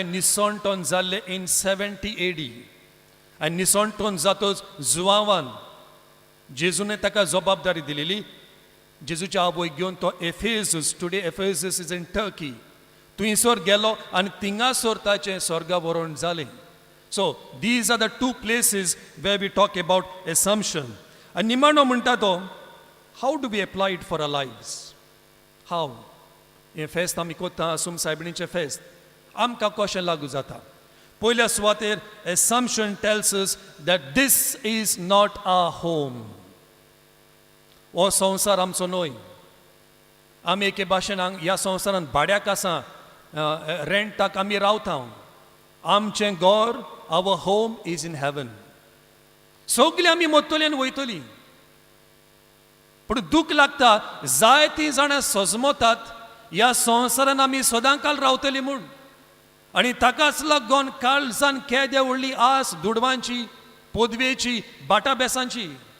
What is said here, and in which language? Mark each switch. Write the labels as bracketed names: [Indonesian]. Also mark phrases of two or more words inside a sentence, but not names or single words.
[Konkani] निसोंटोन जाल्ले इन 70 AD आनी निसोंटोन जातोच जुवावान जेजूने ताका जबाबदारी दिलेली जेजूच्या आवयक घेवन तो एफेसस [English] today Ephesus is in Turkey [Konkani] थंयसर गेलो आनी थिंगासर ताचें स्वर्गा व्हरोन जालें [English] so these are the 2 places where we talk about assumption [Konkani] आनी निमाणो म्हणटा तो [English] how do we apply it for our lives [Konkani] हाऊ हें फेस्त आमी कोत्ता आसूम सायबिणीचें फेस्त आमकां कशें लागू जाता पयल्या सुवातेर [English] assumption tells us that this is not our home [Konkani] हो संवसार आमचो न्हय आमी एके भाशेन ह्या संवसारान भाड्याक आसा रेंटाक आमी रावता आमचें घर [English] our home is in heaven [Konkani] सगलीं आमी मरतलीं आनी वयतलीं पूण दूख लागता जायतीं जाणां सजमतात ह्या संवसारान आमी सदांकाल रावतलीं म्हूण आनी ताकाच लागून काळजान केद्या व्हडली आस दुडवांची पदवेची बाटा बेसांची